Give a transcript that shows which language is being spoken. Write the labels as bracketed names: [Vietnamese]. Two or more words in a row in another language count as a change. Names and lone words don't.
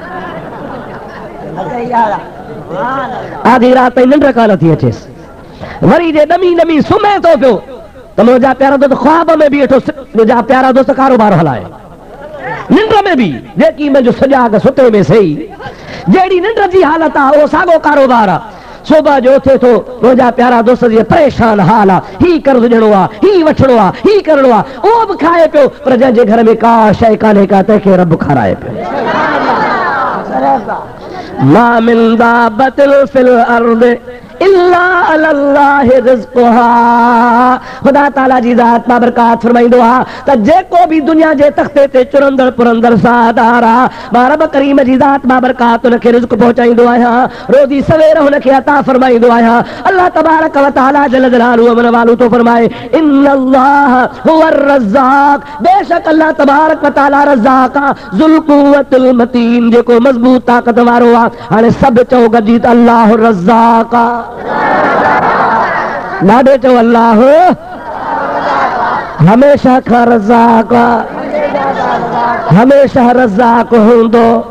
[Sindhi] आधी राति ताईं निंड कान थी अचेसि, वरी जे ॾमी ॾमी सुम्हे थो पियो त मुंहिंजा प्यारा दोस्त ख्वाब में बि वेठो, मुंहिंजा प्यारा दोस्त कारोबार हलाए, निंड में बि जेकी मुंहिंजो सुजाॻ सुते में सही, जहिड़ी निंड जी हालत आहे उहो साॻियो कारोबार आहे। सुबुह जो उथे थो, मुंहिंजा प्यारा दोस्त जी परेशान हाल आहे, ही कर्ज़ ॾियणो आहे, ही वठिणो आहे, ही करिणो आहे, उहो बि खाए पियो, पर जंहिंजे घर में का शइ कान्हे का, तंहिंखे रब खाराए पियो। [Arabic] ما من دابة في الأرض إلا على الله رزقها. [Sindhi] खुदा ताला जी ज़ात बाबरकात फरमाईंदो आहे त जेको बि दुनिया जे तख़्ते ते चुरंदड़ पुरंदड़ सादार आहे, मां रब करीम जी ज़ात बाबरकात हुनखे रिज़्क़ पहुचाईंदो आहियां, रोज़ी सवेर हुनखे अता फरमाईंदो आहियां। अल्लाह [Arabic] تبارك وتعالى جل جلاله [Sindhi] अमन वालो तो फरमाए [Arabic] إن الله هو الرزاق, [Sindhi] बेशक अल्लाह [Arabic] تبارك وتعالى [Sindhi] रज़्ज़ाक़ आहे, [Arabic] ذو القوة المتين, [Sindhi] जेको मज़बूत ताक़त वारो आहे। हाणे सभु चओ गॾिजी त अल्लाह रज़्ज़ाक़ आहे। नादे चो अल्लाह हमेशा खां रज़्ज़ाक़ आहे, हमेशा रज़्ज़ाक़ हूंदो।